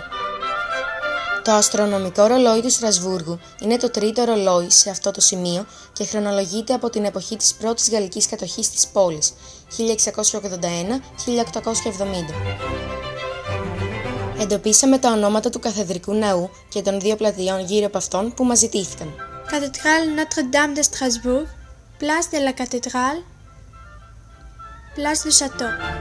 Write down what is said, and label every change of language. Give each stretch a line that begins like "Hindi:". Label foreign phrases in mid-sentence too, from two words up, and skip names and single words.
Greek: Το αστρονομικό ρολόι του Στρασβούργου είναι το τρίτο ρολόι σε αυτό το σημείο και χρονολογείται από την εποχή της πρώτης γαλλικής κατοχής της πόλης, 1681-1870. Εντοπίσαμε τα ονόματα του καθεδρικού ναού και των δύο πλατειών γύρω από αυτόν που μας ζητήθηκαν. Cathédrale Notre-Dame de Strasbourg, Place de la Cathédrale, Place du Château.